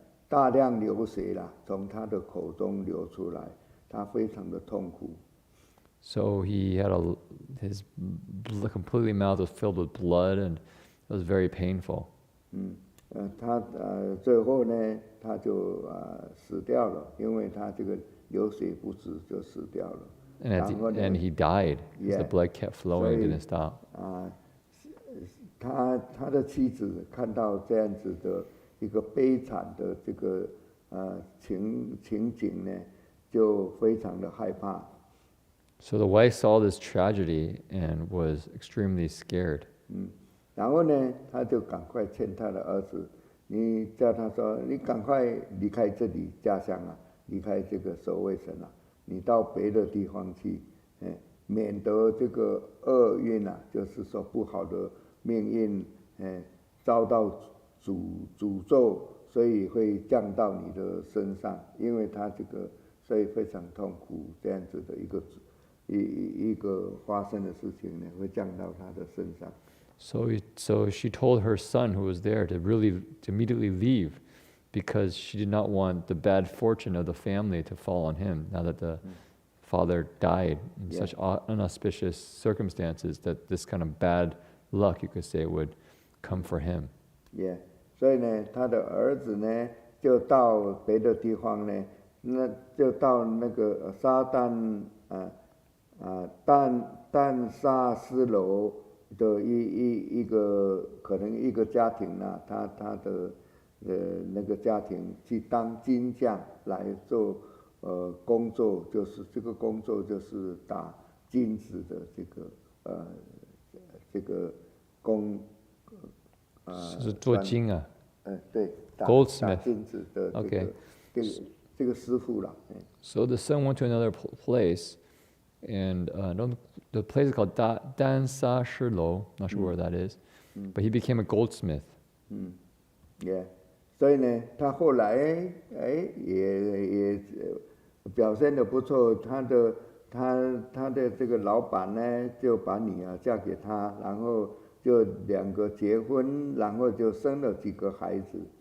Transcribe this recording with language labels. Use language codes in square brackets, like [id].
[zh] 大量流血啦，从他的口中流出来，他非常的痛苦。 [en] So he had his completely mouth was filled with blood, and it was very painful. [zh] 他最后呢，他就死掉了，因为他这个流血不止就死掉了。 [en] And he died because the blood kept flowing and didn't stop. [zh] 他的妻子看到这样子的一个悲惨的这个情景呢，就非常的害怕。 [en] So the wife saw this tragedy and was extremely scared. [zh] 然后呢，他就赶快劝他的儿子，你叫他说，你赶快离开这里家乡啊，离开这个守卫神啊，你到别的地方去，免得这个厄运啊，就是说不好的命运，遭到诅咒，所以会降到你的身上，因为他这个所以非常痛苦，这样子的一个发生的事情呢，会降到他的身上。 [en] So she told her son who was there to immediately leave, because she did not want the bad fortune of the family to fall on him now that the father died in such unauspicious circumstances, that this kind of bad luck, you could say, would come for him. [zh] 所以呢，他的儿子呢，就到别的地方呢，那就到那个撒旦但沙斯楼的一个可能一个家庭啊，他的那个家庭去当金匠来做工作，就是这个工作就是打金子的这个工是做金啊？对，打金子的这个师傅啦。 [en] So the son went to another place, and the place is called Dan Sa Shi Lo. Not sure where that is, but he became a goldsmith. [zh] 所以呢，他后来也表现得不错，他的这个老板呢，就把女儿嫁给他，然后就两个结婚，然后就生了几个孩子。